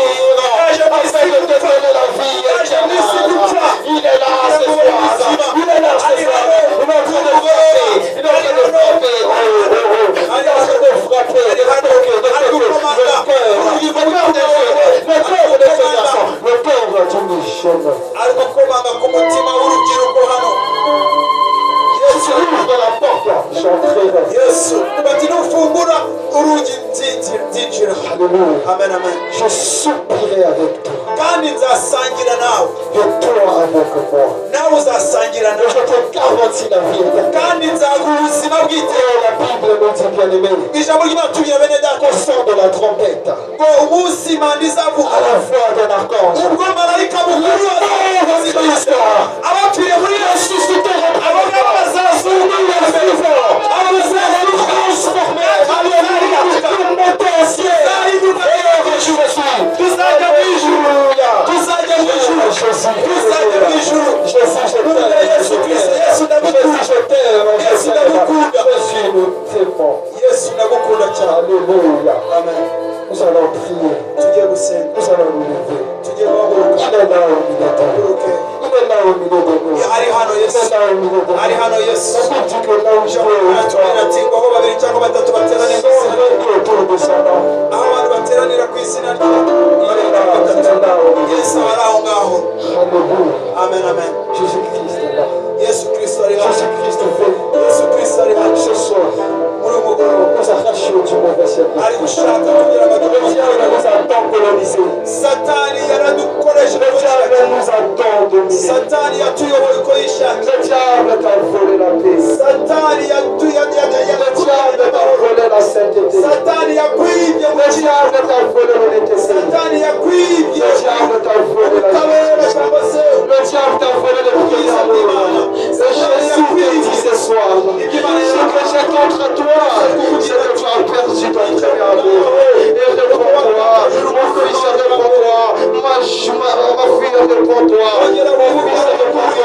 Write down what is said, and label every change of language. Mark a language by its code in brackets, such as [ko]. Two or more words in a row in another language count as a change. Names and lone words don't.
[fr] Afin de te donner la vie éternelle. Il est là ce soir. Il est là ce soir. Il est en train de frapper. Il est en train de frapper. Il est en train de frapper. Le cœur de ce garçon. Le cœur du jeune. [rw] ariko komanga ku mutima w'urubyiruko hano. [fr] Yesu ouvre la porte. J'entrerai. [rw] Yesu bati nufungura urugi nzinjira. [fr] Alléluia. Amen, amen. Je soupirai avec toi. [rw] kandi nzasangira nawe. [fr] Et toi avec moi. [rw] nawe uzasangira [fr] Et je [rw] nawe. [fr] te garantis la vie éternelle. [rw] kandi nzaguha ubuzima bw'iteka. [fr] Et la Bible nous dit bien aimé. [rw] ijambo ry'Imana tubwira bene data [fr] Au son de la trompette. [rw] ngo umunsi impanda izavuga [fr] À la voix d'un archange. [rw] ubwo marayika mukuru azavuga abapfiriye muri Yesu abo ngabo bazazurwa tuzajya mu ijuru. tuzajya mu ijuru. tuzajya mu ijuru. Yesu Kristo. Yesu ndagukunda. Yesu ndagukunda. Yesu ndagukunda cyane. [fr] Alléluia. Amen. Nous allons prier. [rw] tugiye gusenga. [fr] Nous allons nous lever. [rw] tugiye guhaguruka. [fr] Il est là au milieu de nous. [rw] Haguruke. [fr] Il est là au milieu de nous. [rw] ari hano [fr] Il Yesu. est là au milieu de nous. [rw] ari hano Yesu. [fr] On dit que là où je [rw] Tugira ati ngo aho babiri cyangwa batatu bateranira ku izina rye. [fr] autour de son nom. [rw] aho abantu bateranira ku izina rye. [fr] Il est là au milieu [rw] Yesu ari aho ngaho. [fr] Alléluia. Amen, amen. Jésus-Christ est là. [rw] Yesu Kristo ari hano. [fr] Jésus-Christ fait [rw] Yesu Kristo ari hano. [fr] ce soir [rw] muri uyu mugoroba [fr] nous arracher du mauvais service. [rw] ari gushaka kugira ngo [fr] Le diable nous a tant colonisé. [rw] satani yaradukoresheje [fr] Le diable nous a tant dominé. [rw] satani yatuyoboye uko yishaka. [fr] Le diable t'a volé la paix. [rw] satani [fr] Le diable t'a volé la sainteté. [rw] satani yakwibye [fr] Le diable t'a volé l'honnêteté. [rw] satani yakwibye [fr] Le diable t'a volé la [rw] ubutabera [fr] justice. [rw] cyangwa se [fr] Le diable t'a volé le prière de l'homme. Et Jésus te dit ce soir, ce que j'ai contre toi, c'est que tu as perdu ton premier amour. Et réponds-toi, mon fils, réponds-toi, ma fille, réponds-toi, mon fils, réponds-toi.